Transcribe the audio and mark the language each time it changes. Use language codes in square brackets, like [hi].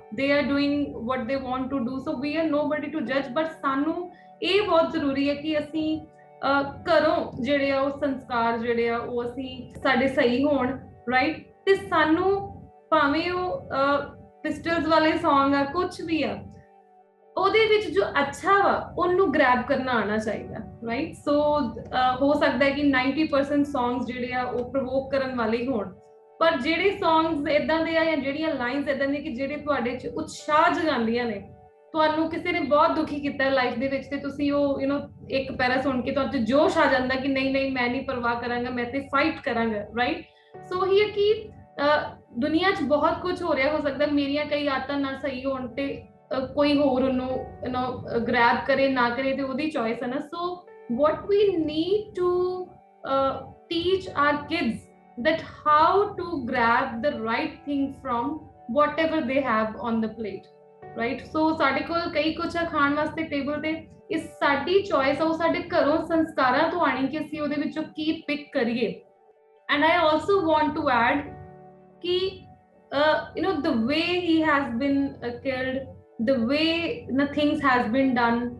[en] they are doing what they want to do, so we are nobody to judge. [pa] but ਸਾਨੂੰ ਇਹ ਬਹੁਤ ਜ਼ਰੂਰੀ ਹੈ ਕਿ ਅਸੀਂ ਘਰੋਂ ਜਿਹੜੇ ਆ ਉਹ ਸੰਸਕਾਰ ਜਿਹੜੇ ਆ ਉਹ ਅਸੀਂ ਸਾਡੇ ਸਹੀ ਹੋਣ, ਰਾਈਟ. ਤੇ ਸਾਨੂੰ ਭਾਵੇਂ ਉਹ ਪਿਸਟਲਸ ਵਾਲੇ ਸੌਂਗ ਆ, ਕੁਛ ਵੀ ਆ, ਉਹਦੇ ਵਿੱਚ ਜੋ ਅੱਛਾ ਵਾ ਉਹਨੂੰ ਗ੍ਰੈਬ ਕਰਨਾ ਆਉਣਾ ਚਾਹੀਦਾ, ਰਾਈਟ. ਸੋ ਹੋ ਸਕਦਾ ਹੈ ਕਿ 90% ਸੌਂਗਸ ਜਿਹੜੇ ਆ ਉਹ ਪ੍ਰਵੋਕ ਕਰਨ ਵਾਲੇ ਹੀ ਹੋਣ, ਪਰ ਜਿਹੜੇ ਸੌਂਗਸ ਇਦਾਂ ਦੇ ਆ ਜਾਂ ਜਿਹੜੀਆਂ ਲਾਈਨਸ ਇਦਾਂ ਦੀਆਂ ਕਿ ਜਿਹੜੇ ਤੁਹਾਡੇ 'ਚ ਉਤਸ਼ਾਹ ਜਗਾਉਂਦੀਆਂ ਨੇ, ਤੁਹਾਨੂੰ ਕਿਸੇ ਨੇ ਬਹੁਤ ਦੁਖੀ ਕੀਤਾ ਲਾਈਫ ਦੇ ਵਿੱਚ ਤੇ ਤੁਸੀਂ ਉਹ ਇੱਕ ਪੈਰਾ ਸੁਣ ਕੇ ਤੁਹਾਡੇ 'ਚ ਜੋਸ਼ ਆ ਜਾਂਦਾ ਕਿ ਨਹੀਂ ਮੈਂ ਨਹੀਂ ਪਰਵਾਹ ਕਰਾਂਗਾ, ਮੈਂ ਤੇ ਫਾਈਟ ਕਰਾਂਗਾ, ਰਾਈਟ. ਸੋ ਹੀ ਹੈ ਕਿ ਦੁਨੀਆ 'ਚ ਬਹੁਤ ਕੁਝ ਹੋ ਰਿਹਾ. ਹੋ ਸਕਦਾ ਮੇਰੀਆਂ ਕਈ ਆਦਤਾਂ ਨਾ ਸਹੀ ਹੋਣ ਤੇ ਕੋਈ ਹੋਰ ਉਹਨੂੰ ਗ੍ਰੈਬ ਕਰੇ ਨਾ ਕਰੇ ਤੇ ਉਹਦੀ ਚੋਇਸ ਹੈ ਨਾ. [en] So what we need to teach our kids that how to grab the right thing from whatever they have on the plate, right. [pa] So ਸਾਡੇ ਕੋਲ ਕਈ ਕੁਛ ਖਾਣ ਵਾਸਤੇ ਟੇਬਲ ਤੇ, ਇਹ ਸਾਡੀ ਚੋਇਸ ਆ, ਉਹ ਸਾਡੇ ਘਰੋਂ ਸੰਸਕਾਰਾਂ ਤੋਂ ਆਣੀ ਕਿ ਅਸੀਂ ਉਹਦੇ ਵਿੱਚੋਂ ਕੀ ਪਿਕ ਕਰੀਏ. [en] and I also want to add ਕਿ the way he has been killed, the way the things has been done,